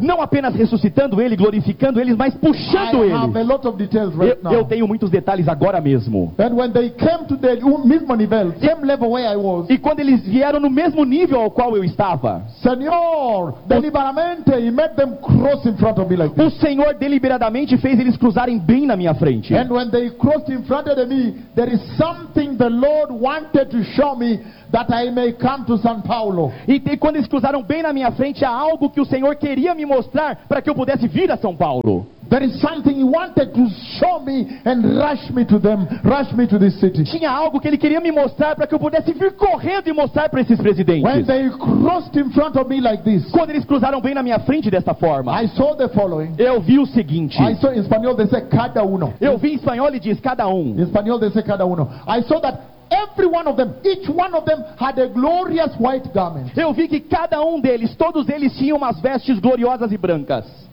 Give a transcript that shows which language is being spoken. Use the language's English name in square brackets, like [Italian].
[Portuguese] Não apenas ressuscitando ele, glorificando eles, mas puxando [English] ele. I have a lot of details right now. [Portuguese] Eu tenho muitos detalhes agora mesmo. [English] And when they came to the [Portuguese] mesmo nível, [English] same level where I was. [Portuguese] E quando eles vieram no mesmo nível ao qual eu estava. Senhor, deliberadamente, [English] he made them cross in front of me like this. [Portuguese] O Senhor deliberadamente fez eles cruzarem bem na minha frente. [English] And when they crossed in front of me, there is something the Lord wanted to show me. That I may come to São Paulo. [Portuguese] E quando eles cruzaram bem na minha frente, há algo que o Senhor queria me mostrar para que eu pudesse vir a São Paulo. [English] There is something he wanted to show me and rush me to them, rush me to this city. [Portuguese] Tinha algo que ele queria me mostrar para que eu pudesse vir correndo e mostrar para esses presidentes. [English] When they crossed in front of me like this. [Portuguese] Quando eles cruzaram bem na minha frente desta forma. [English] I saw the following. [Portuguese] Eu vi o seguinte. [English] I saw in espanhol they say [Spanish] cada uno. [Portuguese] Eu vi em espanhol e diz cada um. [English] In espanhol they say [Spanish] cada uno. [English] I saw that every one of them, each one of them had a glorious white garment. [Portuguese] Eu vi que cada um deles, todos eles tinham umas vestes gloriosas e brancas.